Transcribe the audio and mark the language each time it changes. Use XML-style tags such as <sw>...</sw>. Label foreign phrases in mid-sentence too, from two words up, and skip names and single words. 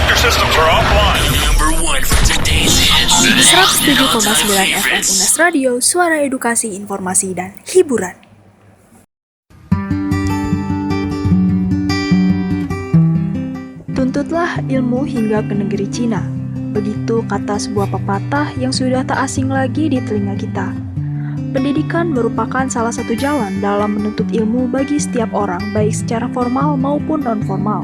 <en>systems are offline. Number one for today's hits.</en> <id>107,9 FM Unas Radio, suara edukasi, informasi, dan hiburan. Tuntutlah ilmu hingga ke negeri Cina. Begitu kata sebuah pepatah yang sudah tak asing lagi di telinga kita. Pendidikan merupakan salah satu jalan dalam menuntut ilmu bagi setiap orang, baik secara formal maupun non-formal.</id>